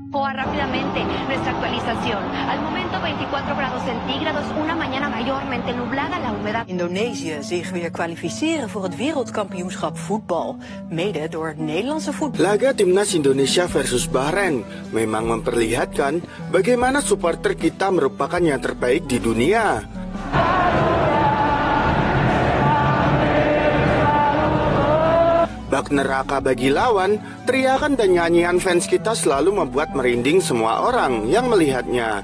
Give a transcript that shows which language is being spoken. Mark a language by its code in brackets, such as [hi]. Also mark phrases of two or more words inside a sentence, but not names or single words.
[es] comprobar rápidamente nuestra actualización. Al momento 24 grados centígrados, una mañana mayormente nublada, la humedad. [nl] Indonesië zich weer kwalificeren voor het wereldkampioenschap voetbal. Mede door Nederlandse voetbal. [id] Laga Timnas Indonesia versus Bahrain memang memperlihatkan bagaimana supporter kita merupakan yang terbaik di dunia. Bak neraka bagi lawan, teriakan dan nyanyian fans kita selalu membuat merinding semua orang yang melihatnya.